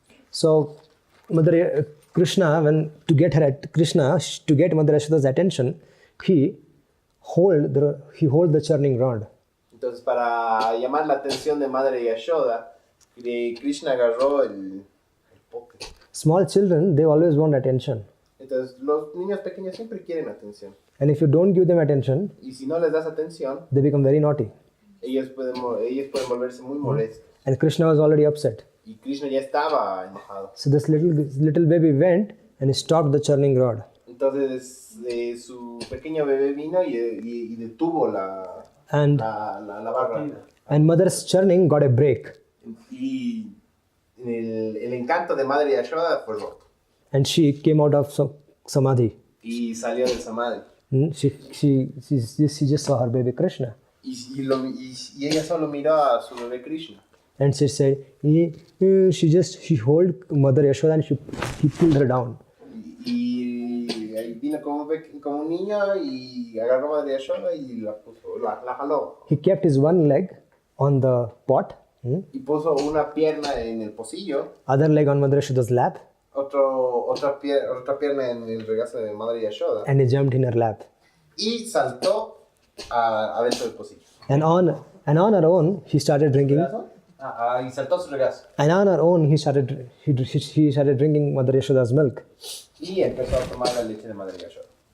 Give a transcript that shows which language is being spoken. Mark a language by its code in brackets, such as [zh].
[en] So Krishna, to get Mother Yashoda's attention, he hold the churning rod. [es] Entonces, para llamar la atención de Madre Yashoda, Krishna agarró el poke. [en] Small children, they always want attention. [es] Entonces, los niños pequeños siempre quieren atención. [en] And if you don't give them attention, [es] Y si no les das atención, [en] they become very naughty. [es] ellos pueden volverse muy molestos. [en] And Krishna was already upset. [es] Y Krishna ya estaba enojado. [en] So this little baby went and he stopped the churning rod. [es] Entonces, su pequeño bebé vino y detuvo la barra. [en] And mother's churning got a break. [es] Y el encanto de Madre Yashoda fue roto. [en] And she came out of samadhi. [es] Y salió del samadhi. [en] She just saw her baby Krishna. [es] Y ella solo miró a su bebé Krishna. [en] And she said, she hold Mother Yashoda and he pulled her down. [es] Y vino como un niño y agarró a Madre Yashoda y la jaló. [en] He kept his one leg on the pot, [es] Y puso una pierna en el pocillo, [en] other leg on Mother Yashoda's lap, [es] otra pierna en el regazo de Madre Yashoda. [en] and he jumped in her lap. [es] Y saltó adentro del pocillo. [en] And on her own, he started drinking. [es] Y saltó su regazo. [en] And on her own, he started drinking Mother Yashoda's milk. [es] Y empezó a tomar la leche de Madre Yashoda.